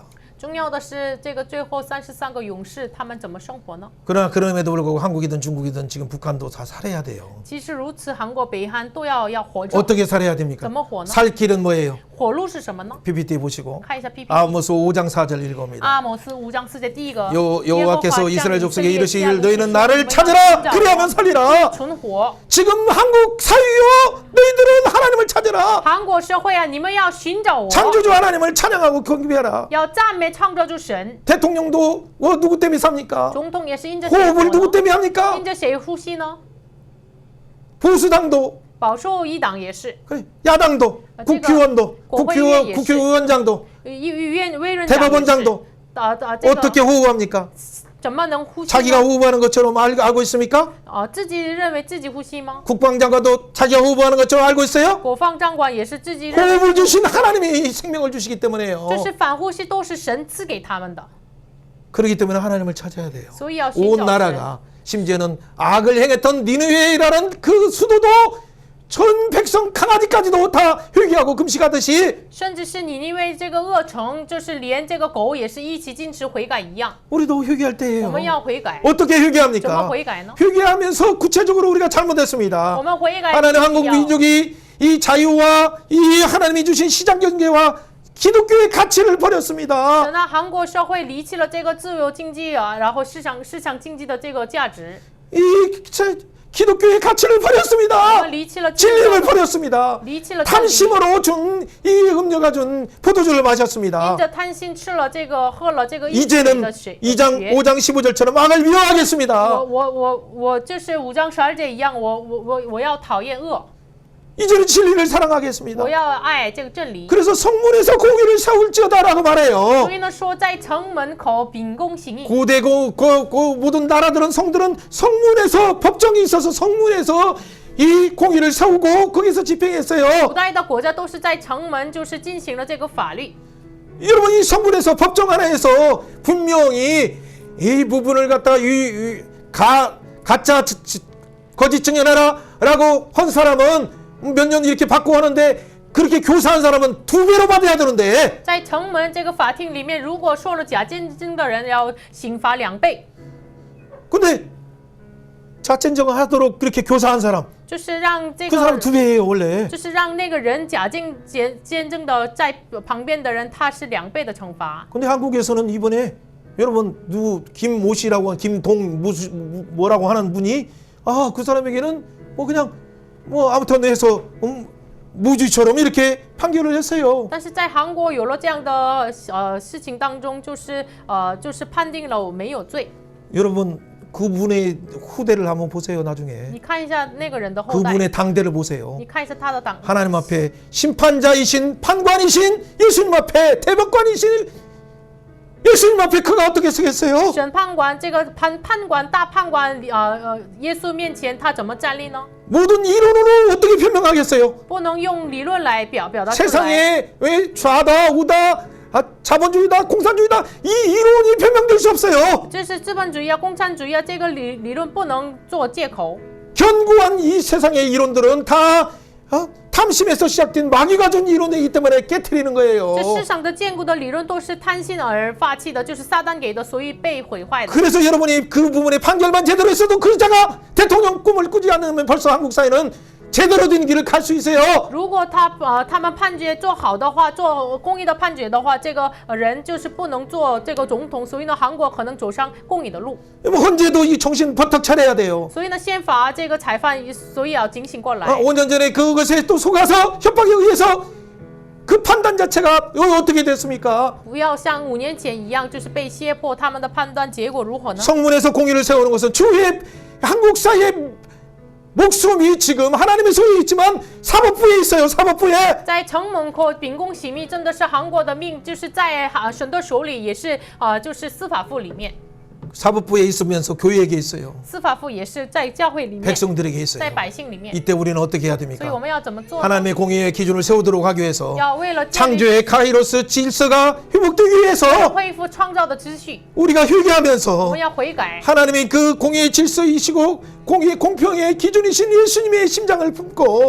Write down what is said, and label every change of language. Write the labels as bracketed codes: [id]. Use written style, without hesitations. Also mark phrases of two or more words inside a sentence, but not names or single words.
[zh] 重要的是这个最后33个勇士他们怎么生活呢？ [ko] 그러나 그럼에도 불구하고 한국이든 중국이든 지금 북한도 다 살아야 돼요. [zh] 即使如此，韩国、北韩都要活着。 [ko] 어떻게 살아야 됩니까? [zh] 怎么活呢？ [ko] 살 길은 뭐예요? [zh] 活路是什么呢？ [ko] PPT 보시고 [zh] 看一下 PPT。 [ko] 아모스 5장 4절 읽어봅니다. [zh] 阿摩斯5章4节第一个， [ko] 여호와께서 이스라엘 족속에 이르시기를 너희는 [zh] 耶和华向以色列 [ko] 나를 [zh] 家 [ko] 찾으라 [zh] 你们要 [ko] 그리하면 살리라. [zh] 存活。 [ko] 지금 한국 사회요 너희들은 하나님을 찾으라. [zh] 韩国社会啊，你们要寻找我， [ko] 창조주 하나님을 찬양하고 경배하라. [zh] 要赞美创造主神。 [ko] 대통령도 누구 때문에 삽니까? [zh] 总统也是因着谁活 [ko] 호흡을 누구 [zh] 呢？ [ko] 때문에 합니까? [zh] 因着谁呼吸呢？ [ko] 보수당도 [zh] 保守一党也是， [ko] 그래, 야당도 국회의원도 국회의원장도 [zh] 议院委员长也是 [ko] 대법원장도 [zh] 这个 [ko] 어떻게 호흡합니까? [zh] 怎么能呼吸 [ko] 자기가 [zh] 呢？ [ko] 호흡하는 것처럼 알고 있습니까? [zh] 自己认为自己呼吸吗？ [ko] 국방장관도 자기가 호흡하는 것처럼 알고 있어요? [zh] 国防长官也是自己认为， [ko] 호흡을 주신 하나님이 생명을 주시기 때문에요. [zh] 这是反呼吸都是神赐给他们的， [ko] 그렇기 때문에 하나님을 찾아야 돼요. [zh] 所以要寻 [ko] 온 [zh] 找神。 [ko] 나라가 심지어는 악을 행했던 니느웨라는 그 수도도 전 백성 강아지까지도 다 회개하고 금식하듯이 [zh] 甚至是你因为这个恶城，就是连这个狗也是一起禁食悔改一样， [ko] 우리도 회개할 [zh] 我 [ko] 때예요. [zh] 们要悔改。 [ko] 어떻게 [zh] 怎么 [ko] 회개합니까? [zh] 悔改呢？ [ko] 회개하면서 구체적으로 우리가 잘못했습니다. [zh] 我们悔改 [ko] 하나님 [zh] 是 [ko] 한국 [zh] 要 [ko] 민족이 이 자유와 이 하나님이 주신 시장 경제와 기독교의 가치를 버렸습니다. [zh] 等到韩国社会离弃了这个自由经济啊，然后市场经济的这个价值， [ko] 이 기독교의 가치를 [zh] 我 [ko] 버렸습니다. [zh] 们离弃了 [ko] 진리를 버렸습니다. [zh] 离弃了真理， [ko] 탐심으로 준 이 음료가 준 포도주를 마셨습니다. [zh] 因着贪心吃了这个，喝了这个一水 [ko] 이제는 [zh] 的血。 [ko] 2장 5장 15절처럼 악을 미워하겠습니다. [zh] 我就是5章12节一样，我要讨厌恶， [ko] 이제는 진리를 사랑하겠습니다. [zh] 我要爱这个真理。 [ko] 그래서 성문에서 공의를 세울지어다라고 말해요. [zh] 所以呢，说在城门口秉公行义。 [ko] 고대 그 모든 나라들은 성들은 성문에서 법정이 있어서 성문에서 이 공의를 세우고 거기서 집행했어요. [zh] 古代的国家都是在城门，就是进行了这个法律。 [ko] 여러분 이 성문에서 법정 하나에서 분명히 이 부분을 갖다 가짜 거짓 증언하라라고 한 사람은 몇 년 이렇게 받고 하는데 그렇게 교사한 사람은 2배로 받아야 되는데 [zh] 在城门这个法庭里面，如果说了假见证的人，要刑罚2倍。 [ko] 근데 자cen정을 하도록 그렇게 교사한 사람 [zh] 就是让这 [ko] 그 사람 [zh] 个， [ko] 2배예요 원래. [zh] 就是让那个人假见证的在旁边的人，他是2倍的惩罚。 [ko] 근데 한국에서는 이번에 여러분 누구 김모 씨라고 김동 뭐라고 하는 분이 그 사람에게는 뭐 그냥 뭐 아무튼 해서 무죄처럼 이렇게 판결을 했어요. [zh] 但是在韩国有了这样的事情当中，就是判定了我没有罪。 [ko] 여러분 그분의 후대를 한번 보세요. 나중에 [zh] 你看一下那个人的后代， [ko] 그분의 당대를 보세요. [zh] 你看一下他的党。 [ko] 하나님 앞에 심판자이신 판관이신 예수님 앞에 대법관이신 예수님 앞에 그가 어떻게 쓰겠어요? [zh] 审判官这个判官大判官耶稣面前他怎么站立呢？ [ko] 모든 이론으로 어떻게 변명하겠어요? [zh] 不能用理论来表达出来。 [ko] 세상에 왜 좌다 우다 자본주의다 공산주의다 이 이론이 변명될 수 없어요. [zh] 这是资本主义啊、共产主义啊，这个理论不能做借口。 [ko] 견고한 이 세상의 이론들은 다 탐심에서 시작된 마귀가 준 이론이기 때문에 깨트리는 거예요. [zh] 这世上的坚固的理论都是贪心而发起的，就是撒旦给的，所以被毁坏的。 [ko] 그래서 여러분이 그 부분에 판결만 제대로 했어도 그 자가 대통령 꿈을 꾸지 않으면 벌써 한국 사회는 제대로 된 길을 갈 수 있어요. [zh] 如果他们判决做好的话，做公义的判决的话，这个人就是不能做这个总统，所以呢，韩国可能走上公义的路。 [ko] 헌재도 이 정신 버떡 차려야 돼요. [zh] 所以呢，宪法这个裁判，所以要警醒过来。 [ko] 5년 전에 그것에 또 속아서 협박에 의해서 그 판단 자체가 어떻게 됐습니까? [zh] 不要像5年前一样，就是被胁迫，他们的判断结果如何呢？ [ko] 성문에서 공의를 세우는 것은 주의 한국 사회의 목숨이 지금 하나님의 손에 있지만 사법부에 있어요. 사법부에. [zh] 在城门口秉公行义，真的是韩国的命，就是在神的手里，也是就是司法部里面。 [ko] 사법부에 있으면서 교회에게 있어요. [zh] 司法部也是在教会里面， [ko] 백성들에게 있어요. [zh] 在百姓里面。 [ko] 이때 우리는 어떻게 해야 [zh] 所以 [ko] 됩니까? [zh] 我们要怎么做呢？ [ko] 하나님의 공의의 기준을 세우도록 하기 위해서 [zh] 要为了建立 [ko] 창조의 카이로스 질서가 회복되기 위해서 [zh] 恢复创造的秩序， [ko] 우리가 [zh] 我 [ko] 회개하면서 [zh] 们要悔改。 [ko] 하나님의 그 공의의 질서이시고 공의의 공평의 기준이신 예수님의 심장을 품고